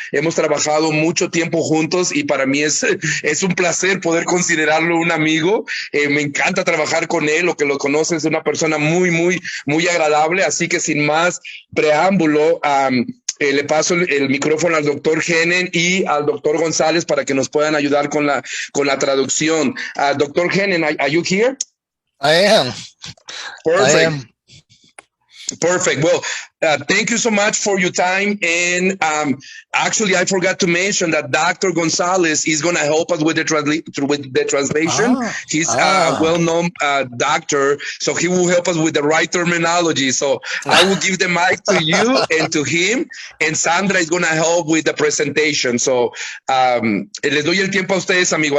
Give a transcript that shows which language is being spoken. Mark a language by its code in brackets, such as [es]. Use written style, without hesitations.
[es] Hemos trabajado mucho tiempo juntos y para mí es un placer poder considerarlo un amigo. Me encanta trabajar con él, lo que lo conoce es una persona muy, muy, muy agradable, así que sin más preámbulo, le paso el micrófono al doctor Hennen y al doctor González para que nos puedan ayudar con la traducción. [en] Doctor Hennen, are you here? I am. Perfect. I am. Perfect. Well, thank you so much for your time. And actually, I forgot to mention that Dr. Gonzalez is going to help us with the translation. He's a well-known doctor, so he will help us with the right terminology. So I will give the mic to you and to him, and Sandra is going to help with the presentation. [es] So les doy el tiempo a ustedes, amigo.